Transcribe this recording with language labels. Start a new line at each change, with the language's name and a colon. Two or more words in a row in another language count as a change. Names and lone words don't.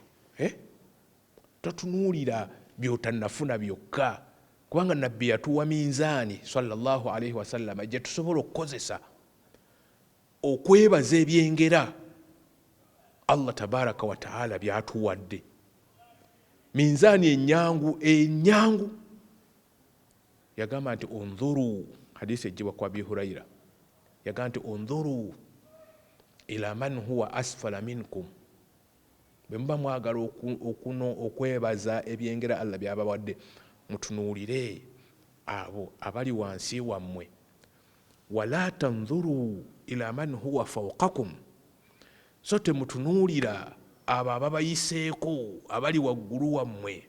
Ganda: Totunuulira by'otannafuna byokka, kubanga nabbi yatuwa minzaani
Arabic: صلى الله عليه وسلم
Ganda: gye tusobola okukozesa okwebaza ebyengera Allah
Arabic: تبارك وتعالى
Ganda: byatuwadde. Minzaani enyangu yagamba nti undhuru, hadisi ejibwa kwa Abi Huraira, yagamba nti
Arabic: انظروا إلى من هو أسفل منكم,
Ganda: bwe muba mwagala okwebaza ebyengera Allah byabawadde, mutunuulire abo abali wansi wammwe.
Arabic: ولا تنظروا إلى من هو فوقكم,
Ganda: so temutunuulira abo ababayiseeko abali waggulu wammwe.